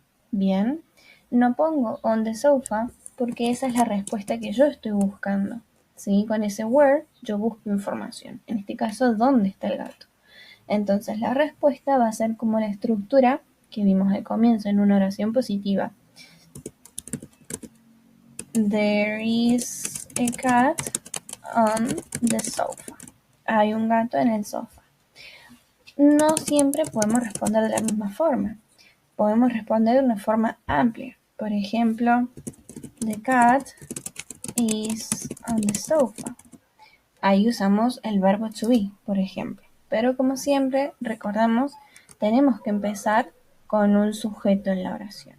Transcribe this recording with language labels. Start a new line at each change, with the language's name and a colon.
Spanish: Bien, no pongo
English: on the sofa
Spanish: porque esa es la respuesta que yo estoy buscando. ¿Sí? Con ese where yo busco información. En este caso, ¿dónde está el gato? Entonces la respuesta va a ser como la estructura que vimos al comienzo en una oración positiva.
English: There is a cat on the sofa.
Spanish: Hay un gato en el sofá. No siempre podemos responder de la misma forma. Podemos responder de una forma amplia. Por ejemplo,
English: the cat is on the sofa.
Spanish: Ahí usamos el verbo to be, por ejemplo. Pero como siempre, recordamos, tenemos que empezar con un sujeto en la oración.